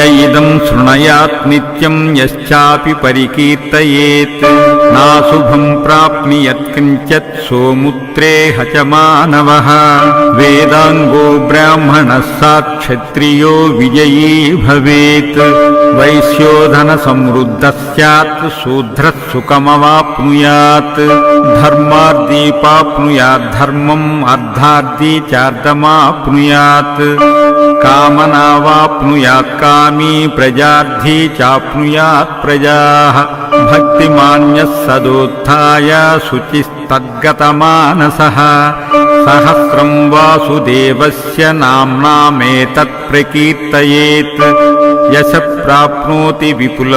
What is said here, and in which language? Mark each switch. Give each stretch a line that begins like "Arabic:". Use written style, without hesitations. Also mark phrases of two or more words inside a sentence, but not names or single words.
Sanskrit: इदं शृणुयात् नित्यं यश्चापि परिकीर्तयेत् नाशुभं प्राप्नुयात् किञ्चित् सोमुत्रेह च मानवः वेदाङ्गो ब्राह्मणः सात् क्षत्रियो विजयी भवेत् वैश्यो धनसमृद्धः स्यात् शूद्रः सुखमवाप्नुयात् धर्मार्धी प्राप्नुयात् धर्मम् अर्धार्धी चार्धमाप्नुयात् कामनावाप्नुयात् कामी प्रजार्थी चाप्नुयात् प्रजाः भक्तिमान्यः सदोत्थाय शुचिस्तद्गतमानसः सहस्रं वासुदेवस्य नाम्नामेतत् प्रकीर्तयेत् यश प्राप्नोति विपुलं